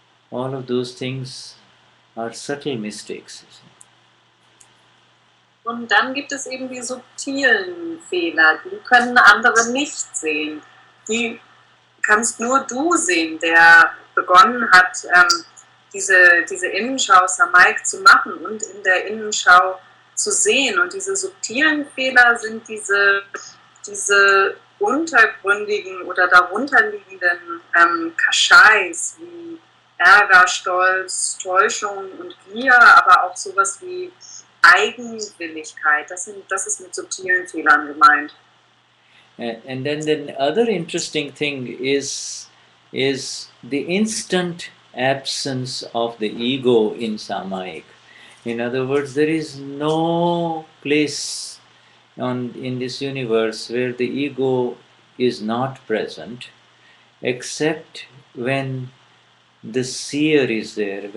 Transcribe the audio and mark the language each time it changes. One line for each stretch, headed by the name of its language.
English: All of those things are subtle mistakes.
German: Und dann gibt es eben die subtilen Fehler, die können andere nicht sehen. Die kannst nur du sehen, der begonnen hat, diese Innenschau Samayik zu machen und in der Innenschau zu sehen. Und diese subtilen Fehler sind diese untergründigen oder darunterliegenden Kashais wie Ärger, Stolz, Täuschung und Gier, aber auch sowas wie Eigenwilligkeit. Das ist mit subtilen Fehlern gemeint.
English: And then the other interesting thing is the instant absence of the ego in Samayik. In other words, there is no place in this universe where the ego is not present, except when the seer is there.